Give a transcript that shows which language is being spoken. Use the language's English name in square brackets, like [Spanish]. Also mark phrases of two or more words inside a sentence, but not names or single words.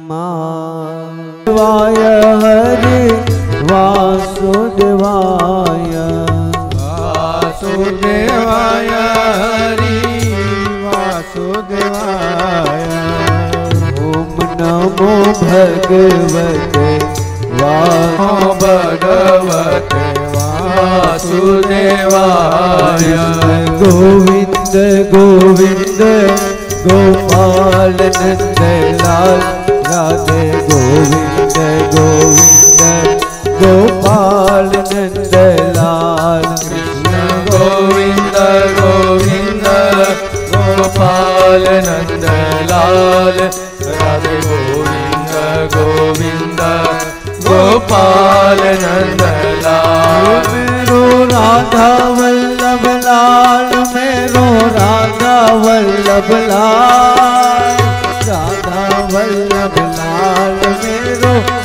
[Sanskrit] वाय हरि वासुदेवाय वासुदेवाय हरि वासुदेवाय ओम नमो भगवते भगवते वासुदेवाय गोविंद गोविंद गोपाल नंदलाल राधे गोविंद गोविंद गोपाल नंदलाल कृष्ण गोविंद गोविंद [Hindi] गोपाल नंदलाल राधे गोविंद गोविंद गोपाल नंदलाल मेरो राधा वल्लभ लाल मेरो राधा वल्लभ लाल राधा वल्लभ लाल मेरो